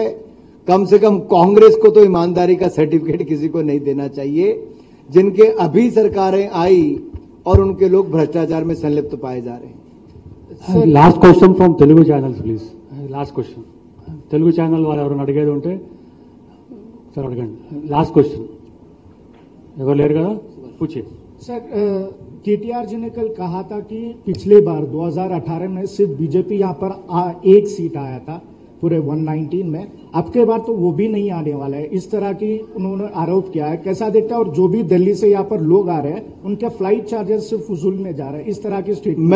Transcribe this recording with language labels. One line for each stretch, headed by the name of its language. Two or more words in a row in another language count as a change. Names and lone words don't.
Hindi: कम से कम कांग्रेस को तो ईमानदारी का सर्टिफिकेट किसी को नहीं देना चाहिए, जिनके अभी सरकारें आई और उनके लोग भ्रष्टाचार में संलिप्त पाए जा रहे हैं।
English: Last question from Telugu channels please. Last question
Hindi: तेलुगु चैनल वाले
Telugu: ఎవరైనా అడిగేది ఉంటే सर అడగండి।
English: Last question
Telugu: ఎవరు లేరు కదా,
Hindi: पूछिए सर। केटीआर जी ने कल कहा था कि पिछले बार 2018 में सिर्फ बीजेपी यहां पर एक सीट आया था पूरे 119 में, अब के बार तो वो भी नहीं आने वाला है, इस तरह की उन्होंने आरोप किया है। कैसा देखता है? और जो भी दिल्ली से यहाँ पर लोग आ रहे हैं उनके
English: flight charges
Hindi: सिर्फ फजूल में जा रहे हैं, इस तरह की स्टेटमेंट।